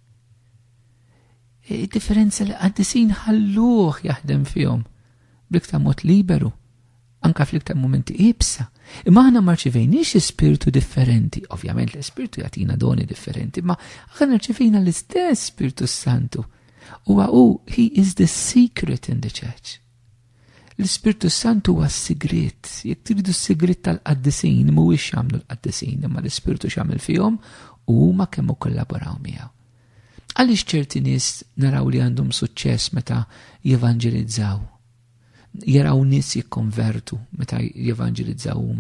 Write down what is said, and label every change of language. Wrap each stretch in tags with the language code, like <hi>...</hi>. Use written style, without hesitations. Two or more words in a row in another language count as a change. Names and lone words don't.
<mt>Differenza li qaddisin ħalluh jaħdem fihom bliktar mod liberu, anka fl-iktar momenti ibsa. Imma aħna ma rċevejniex Spiritu differenti. Ovvjament l-Spiritu jagħtina doni differenti, ma aħna rċevejna l-istess Spiritu Santu.</mt> <en>He is the secret in the church.</en> <mt>L-Spiritu Santu huwa s-sigrit. Jekk tridu s-sigrit tal-qaddisin, mhuwiex jagħmlu l-qaddisin, imma l-Spiritu x'għamel fihom u huma kemm kollaboraw miegħu. Għaliex ċerti nies naraw li għandhom suċċess meta jevanġelizzaw. Jaraw nies jikkonvertu meta jevanġelizzaw huma.</mt>